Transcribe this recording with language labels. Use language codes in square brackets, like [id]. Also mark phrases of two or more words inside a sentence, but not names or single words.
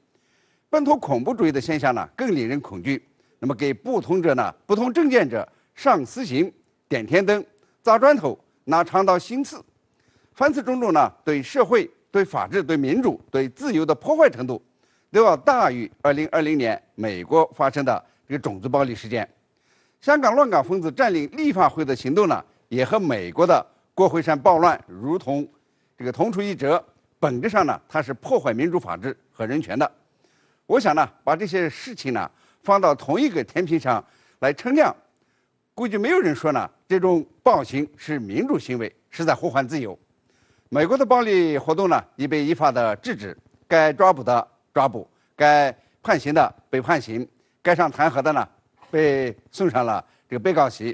[zh] 本土恐怖主義的現象呢更令人恐懼，那麼給不同政見者上私刑、點天燈、砸磚頭、拿長刀行刺，凡此種種呢對社會、對法治、對民主、對自由的破壞程度，都要大於2020年美國發生的種族暴力事件。香港亂港分子佔領立法會的行動呢，也和美國的國會山暴亂如同同出一轍，本質上呢它是破壞民主法治和人權的。我想呢，把這些事情呢放到同一個天平上來稱量，估計沒有人說呢这种暴行是民主行为，是在呼唤自由。美国的暴力活动呢，已被依法的制止，该抓捕的抓捕，该判刑的被判刑，该上弹劾的呢，被送上了这个被告席。